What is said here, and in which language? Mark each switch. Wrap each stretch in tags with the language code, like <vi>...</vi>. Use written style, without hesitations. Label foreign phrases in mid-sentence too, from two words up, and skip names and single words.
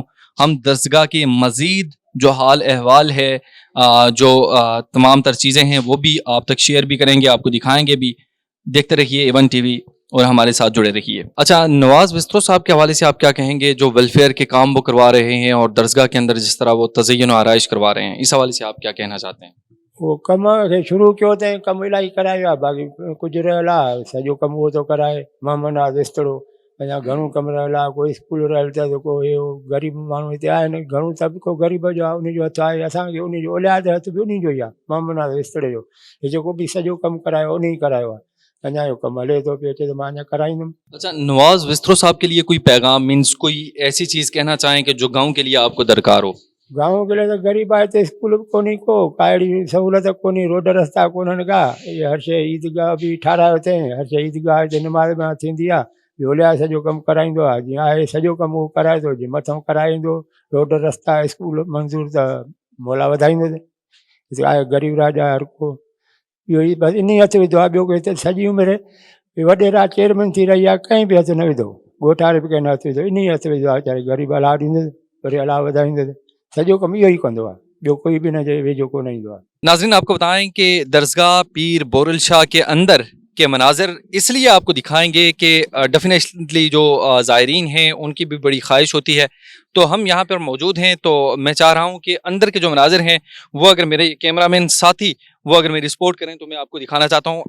<ur>ہم درسگاہ کے مزید جو حال احوال ہے, جو تمام تر چیزیں ہیں وہ بھی آپ تک شیئر بھی کریں گے, آپ کو دکھائیں گے بھی. دیکھتے رہیے A1 ٹی وی اور ہمارے ساتھ جڑے رہیے. اچھا نواز وسترو صاحب کے حوالے سے آپ کیا کہیں گے, جو ویلفیئر کے کام وہ کروا رہے ہیں اور درسگاہ کے اندر جس طرح وہ تزئین و آرائش کروا رہے ہیں, اس حوالے سے آپ کیا کہنا چاہتے ہیں؟</ur> <sd>وہ کم کے شروع کیو تے کم الہی کراयो आहे, باقی कुझु रहियल आहे सॼो कमु उहो थो कराए. मोहम्मद नवाज़ विस्तड़ो अञा घणो कमु रहियल आहे, कोई स्कूल रहियल अथसि, कोई ग़रीब माण्हू हिते आहिनि, घणो तबिको ग़रीब जो आहे उनजो हथु आहे. असांखे उनजो औलाद हथु बि उन्ही जो ई आहे, मोहम्मद नवाज़ विस्तड़े जो. हे जेको बि सॼो कमु करायो उन ई करायो आहे. अञा जो कमु हले थो पियो, अचे त मां अञा कराईंदुमि.</sd> <ur>اچھا نواز وسترو صاحب کے لیے کوئی پیغام, مینس کوئی ایسی چیز کہنا چاہیں کہ جو گاؤں کے لیے آپ کو درکار ہو؟ گاؤں کے لیے</ur> <sd>तो गरीब आहे हिते स्कूल बि कोन्हे को, काहिड़ी सहूलियत कोन्हे, रोड रस्ता कोन्हनि का. इहे हर शइ ईदगाह बि ठारायो अथई, हर शइ ईदगाह हिते निमाज़ में थींदी आहे. झोलिया सॼो कमु कराईंदो आहे, जीअं आहे सॼो कमु उहो कराए थो. जीअं मथां कराईंदो, रोड रस्ता स्कूल मंज़ूर त मोला वधाईंदो. हिते आहे ग़रीब राज आहे हर को, इहो ई बसि इन ई हथु विधो आहे. ॿियो कोई हिते सॼी उमिरि वॾेरा चेयरमैन थी रही आहे, कंहिं बि हथु न विधो, ॻोठारे बि कंहिं न हथु विधो, इन ई हथु विधो आहे. वीचारे ग़रीब अलाह ॾींदुसि, वरी अलाह वधाईंदुसि. सॼो कमु इहो ई कंदो आहे, ॿियो कोई बि न चए वेझो कोन ईंदो आहे.</sd> <ur>ناظرین آپ کو بتائیں کہ درسگاہ پیر بورل شاہ کے اندر کے مناظر اس لیے آپ کو دکھائیں گے کہ ڈیفینیٹلی جو زائرین ہیں ان کی بھی بڑی خواہش ہوتی ہے, تو ہم یہاں پر موجود ہیں. تو میں چاہ رہا ہوں کہ اندر کے جو مناظر ہیں وہ اگر میرے کیمرہ مین ساتھی وہ اگر میری سپورٹ کریں تو میں آپ کو دکھانا چاہتا ہوں.</ur>